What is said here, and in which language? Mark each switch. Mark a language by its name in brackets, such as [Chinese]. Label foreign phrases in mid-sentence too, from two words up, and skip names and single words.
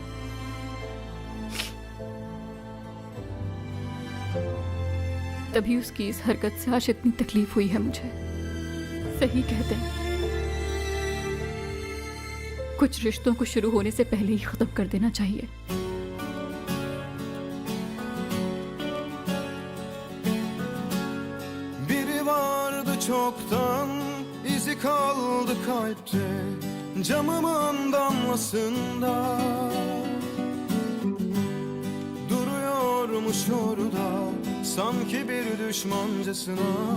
[Hindi] तभी उसकी इस हरकत से आज इतनी तकलीफ हुई है मुझे। सही कहते हैं, कुछ रिश्तों को शुरू होने से पहले ही खत्म कर देना चाहिए। [Turkish] Biri vardı çoktan, izi kaldı kalpte, camımın damlasında. Duruyormuş orada, sanki bir düşmancasına.